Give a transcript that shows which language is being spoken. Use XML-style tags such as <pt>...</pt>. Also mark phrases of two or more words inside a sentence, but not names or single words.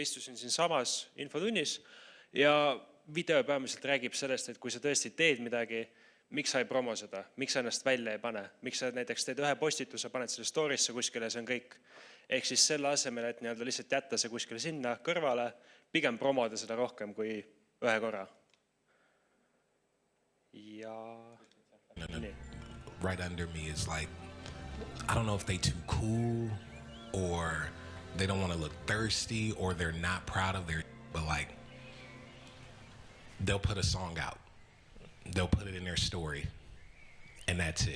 <et>Istusin siin samas infotunnis ja video peamiselt räägib sellest, et kui sa tõesti teed midagi, miks sa ei promo seda, miks sa ennast välja ei pane, miks sa näiteks teed ühe postituse, paned selle story'sse kuskile ja see on kõik. Ehk siis selle asemel, et lihtsalt jätta see kuskile sinna kõrvale, pigem promoda seda rohkem kui ühe korra.</et> <en>Right under me is like, I don't know if they too cool or they don't want to look thirsty or they're not proud of their, but like they'll put a song out, they'll put it in their story, and that's it.</en>